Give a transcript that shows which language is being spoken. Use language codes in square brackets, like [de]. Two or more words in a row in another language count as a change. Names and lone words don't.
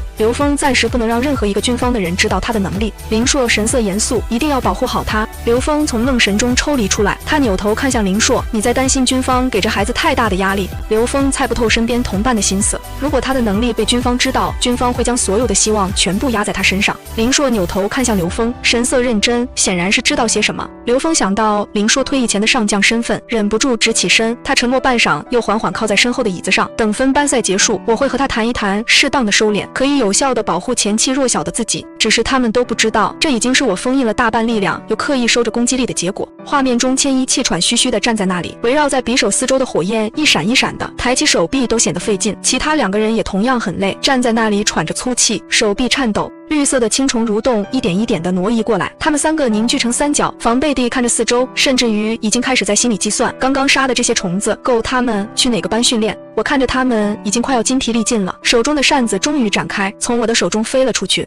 [zh] 劉峰暫時不能讓任何一個軍方的人知道他的能力。林碩神色嚴肅，一定要保護好他。劉峰從夢神中抽離出來，他扭頭看向林碩，你在擔心軍方給這孩子太大的壓力？劉峰猜不透身邊同伴的心思，如果他的能力被軍方知道，軍方會將所有的希望全部壓在他身上。林碩扭頭看向劉峰，神色認真，顯然是知道些什麼。劉峰想到林碩退役前的上將身份，忍不住直起身。他沉默半晌，又緩緩靠在身後的椅子上。等分班賽結束，我會和他談一談適當的收斂，可以有效地保護前期弱小的自己。只是他們都不知道，這已經是我封印了大半力量，又刻意收着攻擊力的結果。畫面中，千一氣喘吁吁地站在那裡，圍繞在匕首四周的火焰一閃一閃的，抬起手臂都顯得費勁。其他2個人也同樣很累，站在那裡喘着粗氣，手臂顫抖。綠色的青蟲蠕動，一點一點地挪移過來。他們3個凝聚成三角，防備地看着四周，甚至於已經開始在心裡計算，剛剛殺的這些蟲子夠他們去哪個班訓練。我看着他們已經快要筋疲力盡了，手中的扇子終於展開，從我的手中飛了出去。